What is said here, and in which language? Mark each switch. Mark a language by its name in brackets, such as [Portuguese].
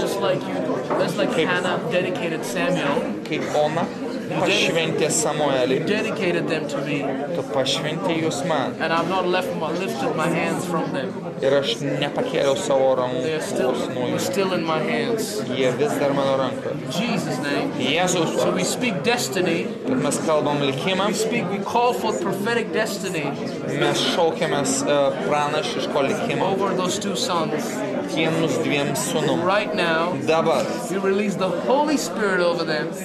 [English] Just like Hannah dedicated Samuel, [Lithuanian] kaip Ona pašventė Samuelį. [English] dedicated them to me, [Lithuanian] Tu pašventėjai juos man [English] and I've not lifted my hands from them. [Lithuanian] ir aš nepakėliau savo [English] They are [Lithuanian] rankų nuo jų. [English] still in my hands. [Lithuanian] Jie vis dar mano rankoje. [English] In Jesus' name. [Lithuanian] Jėzus, [English] So we speak destiny. [Lithuanian] kad mes kalbam likimą, [English] We call forth prophetic destiny [Lithuanian] mes šaukiamės pranašiško likimo [English] over those two sons. [Lithuanian] tiems dviem sūnum. [English] Right now, [Lithuanian] Dabar, [English] we release the Holy Spirit over them.